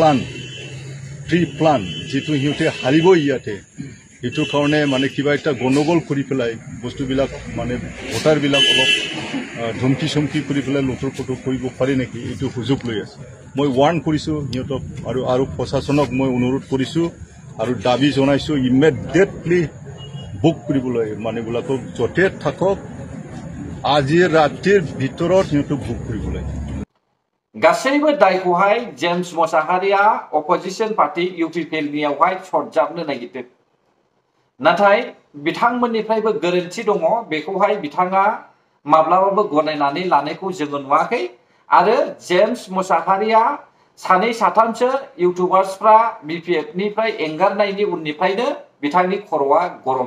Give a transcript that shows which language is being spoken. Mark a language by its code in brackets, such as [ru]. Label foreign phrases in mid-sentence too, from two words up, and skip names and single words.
[as] প্লান যিটো সিহঁতে হাৰিব ইয়াতে এইটো কাৰণে মানে কিবা এটা গণ্ডগোল কৰি পেলাই বস্তুবিলাক মানে ভোটাৰবিলাক অলপ ধমকি চমকি কৰি পেলাই লুটৰ পুটৰ কৰিব পাৰে নেকি এইটো সুযোগ লৈ আছে মই ৱাৰ্ণ কৰিছোঁ সিহঁতক আৰু প্ৰশাসনক মই অনুৰোধ কৰিছোঁ আৰু দাবী জনাইছোঁ [en] immediately book [as] কৰিবলৈ মানুহবিলাকক য'তে থাকক আজি ৰাতিৰ ভিতৰত সিহঁতক বুক কৰিবলৈ [brx] गासैबो दायखौहाय जेम्स मोसाहारिया [en] opposition party [brx] इउपिपिएलनियावहाय सरजाबनो नागिरदों नाथाय बिथांमोननिफ्रायबो गोरोन्थि दङ बेखौहाय बिथाङा माब्लाबाबो गनायनानै लानायखौ जोङो नुवाखै आरो जेम्स मोसाहारिया सानै साथामसो इउटिउबार्सफ्रा बिपिएफनिफ्राय एंगारनायनि उननिफ्रायनो बिथांनि खर'आ गरम